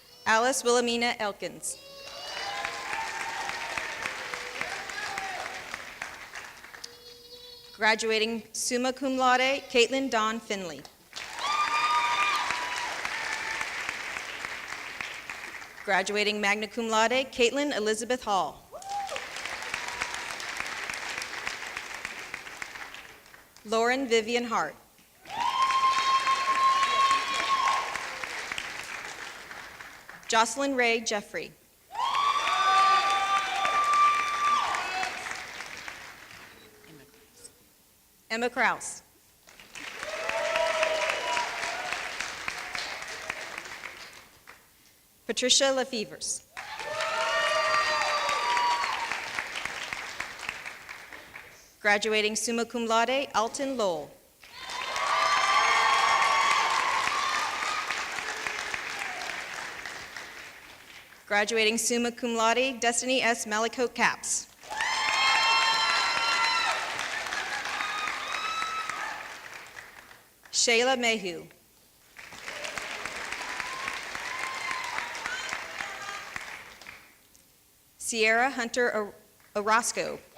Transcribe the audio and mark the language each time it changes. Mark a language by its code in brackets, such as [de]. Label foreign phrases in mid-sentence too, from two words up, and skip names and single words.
[en] Alice Wilhelmina Elkins. Graduating [la] summa cum laude, [en] Caitlin Dawn Finley. Graduating [la] magna cum laude, [en] Caitlin Elizabeth Hall. Lauren Vivian Hart. Jocelyn Ray Jeffrey. Emma Kraus. Patricia Lefevers. Graduating [la] summa cum laude, [en] Alton Lowell. Graduating [la] summa cum laude, [en] Destiny S. Malicote Caps. Shayla Mayhew. Sierra Hunter Orozco.